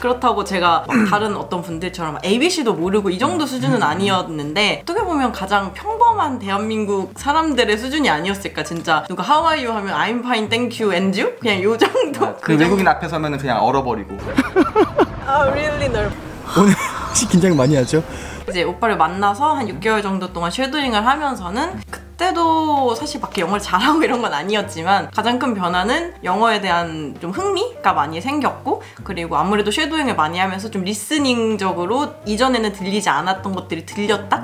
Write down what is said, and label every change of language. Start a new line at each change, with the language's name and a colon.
Korean: 그렇다고 제가 막 다른 어떤 분들처럼 ABC도 모르고 이 정도 수준은 아니었는데 어떻게 보면 가장 평범한 대한민국 사람들의 수준이 아니었을까. 진짜 누가
English: How are you
Korean: 하면
English: I'm fine, thank you, and you?
Korean: 그냥 요 정도. 그 외국인 앞에 서면 그냥 얼어버리고.
English: Really nervous.
Korean: 오늘 혹시 긴장 많이 하죠? 이제 오빠를 만나서 한 6개월 정도 동안 쉐도잉을 하면서는 그때도 사실 밖에 영어를 잘하고 이런 건 아니었지만 가장 큰 변화는 영어에 대한 좀 흥미가 많이 생겼고, 그리고 아무래도 쉐도잉을 많이 하면서 좀 리스닝적으로 이전에는 들리지 않았던 것들이 들렸다?